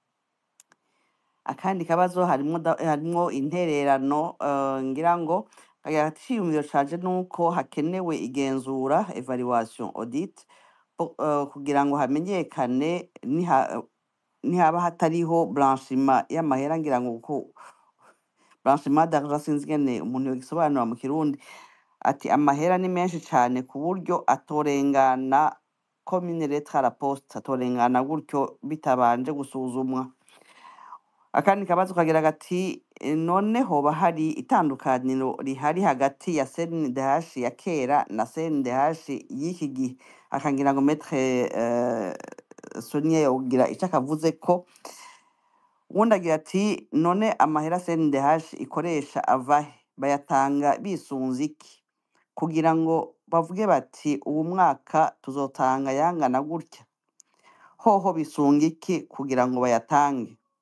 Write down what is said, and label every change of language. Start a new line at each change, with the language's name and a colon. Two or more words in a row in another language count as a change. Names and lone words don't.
Rundi: akandi kabazo harimo intererano ngira ngo agaciyumviro caje nuko hakenewe igenzura
French: evaluation audit
Rundi: kugira ngo hamenyekane nihaba hatariho blanchiment y'amahera ngira ngo ko blanchiment d'argent sinzi ngene umuntu yogisobanura mu Kirundi ati amahera ni menshi cyane ku buryo atorengana
French: commune lettre à la poste
Rundi: atorengana gutyo bitabanje gusuzumwa akandi kabazo kagira gati noneho bahari itandukaniro rihari hagati ya CNDH ya kera na CNDH y'iki gihe akangira ngo maître Sonia yogira icyo akavuze ko ubundi agira ati none amahera CNDH ikoresha avahe bayatanga bisunze iki kugira ngo bavuge bati ubu mwaka tuzotanga yangana gutya hoho bisunga iki kugira ngo bayatange